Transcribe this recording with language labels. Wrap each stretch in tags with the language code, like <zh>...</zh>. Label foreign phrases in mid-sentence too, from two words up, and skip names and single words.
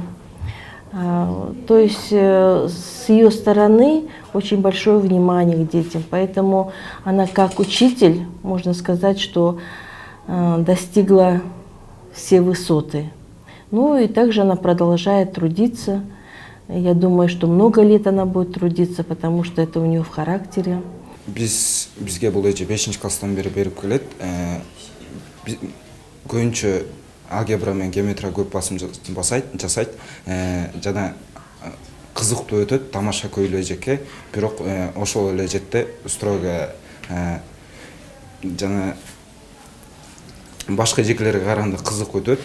<ru>То есть с ее стороны очень большое внимание к детям. Поэтому она как учитель, можно сказать, что достигла все высоты. Ну и также она продолжает трудиться. Я думаю, что много лет она будет трудиться, потому что это у нее в характере.</ru> <ky>Бизге бул эже 5-класстан бери берип келет. Көбүнчө алгебра менен геометрия көп басым жасайт. Жана кызыктуу өтөт, тамаша көйлөө эжекке. Бирок ошол эле жетте строго жана башка эжекелерге караганда кызык өтөт.</ky>